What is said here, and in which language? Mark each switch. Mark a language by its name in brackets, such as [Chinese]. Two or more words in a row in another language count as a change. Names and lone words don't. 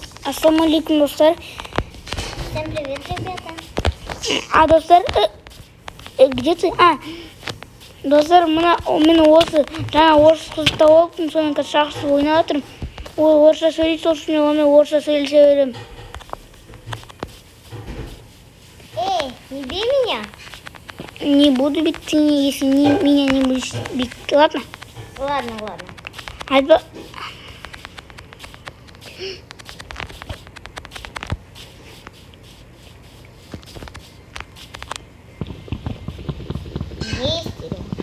[Kazakh] Ассалаумалейкум, достар. [Russian] Всем привет, ребята. Достар, где ты? [Kazakh] Достар, мен осы жаңа орыс қызды тауып алыппын, соның қазір жақсы ойнап жатырмын. Ол орысша сөйлейді, сол үшін онымен орысша сөйлесе беремін. [Russian] Эй, не бей меня. Не буду бить, ты если меня не будешь бить. Ладно? Ладно. [Kazakh] Айтпа. [Russian] Есть или?